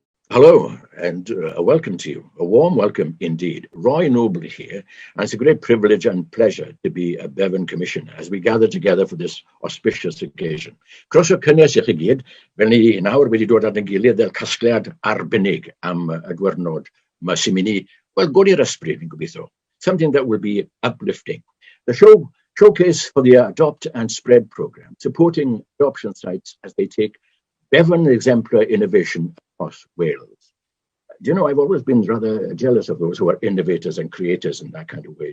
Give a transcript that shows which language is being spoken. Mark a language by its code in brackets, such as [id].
[en] Hello and welcome to you. A warm welcome indeed. Roy Noble here, and it's a great privilege and pleasure to be a Bevan Commissioner as we gather together for this auspicious occasion. [cy] Croeso cynnes i chi gyd, fel ni nawr wedi dod at ein gilydd fel casgliad arbennig am y diwrnod mae sy'n mynd i, wel, godi'r ysbryd, fi'n gobeithio. [en] Something that will be uplifting. The showcase for the Adopt and Spread program, supporting adoption sites as they take Bevan exemplar innovation across Wales. Do you know, I've always been rather jealous of those who are innovators and creators in that kind of way.